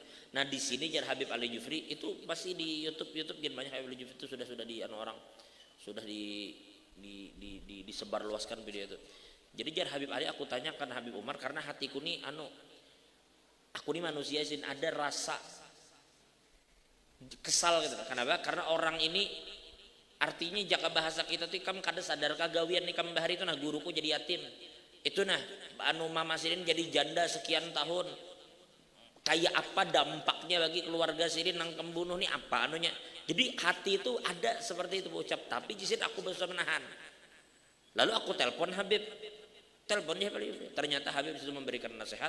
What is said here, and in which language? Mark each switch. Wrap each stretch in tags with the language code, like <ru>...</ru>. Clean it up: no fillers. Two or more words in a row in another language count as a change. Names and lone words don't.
<id>Nah di sini jar Habib Ali Jufri itu masih di YouTube banyak Habib Ali Jufri itu sudah di orang sudah disebarluaskan video itu. Jadi jar Habib Ali aku tanyakan Habib Umar karena hatiku nih aku nih manusia sih ada rasa kesal gitu.</id> <bjn>Kenapa?</bjn> <id>Karena orang ini artinya jaka bahasa kita tuh</id> <bjn>kam kada sadar kagawian nih kam bahari itu nah guruku jadi yatim.</bjn> <id>Itu nah, anu Mama Sirin jadi janda sekian tahun. Kayak apa dampaknya bagi keluarga Sirin nang pembunuh nih apa anunya. Jadi hati itu ada seperti itu ucap, tapi jisit aku bisa menahan. Lalu aku telepon Habib. Telepon dia, ternyata Habib sudah memberikan nasihat.</id>